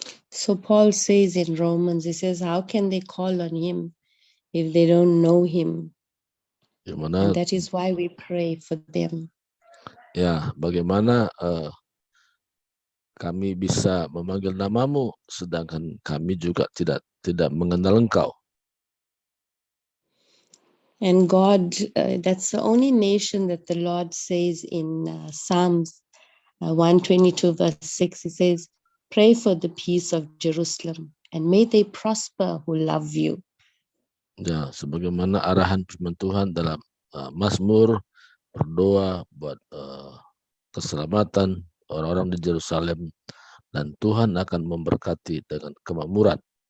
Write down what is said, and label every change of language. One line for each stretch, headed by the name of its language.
English: So Paul says in Romans, he says, how can they call on him if they don't know him?
Indonesian: Di mana,
English: And that is why we pray for them.
Indonesian: ya, bagaimana kami bisa memanggil namamu sedangkan kami juga tidak mengenal engkau.
English: And God, that's the only nation that the Lord says in Psalms 122 verse 6, he says, pray for the peace of Jerusalem and may they prosper who love you.
Indonesian: Ya, sebagaimana arahan firman Tuhan dalam Mazmur, berdoa buat keselamatan orang-orang di Yerusalem dan Tuhan akan memberkati dengan kemakmuran.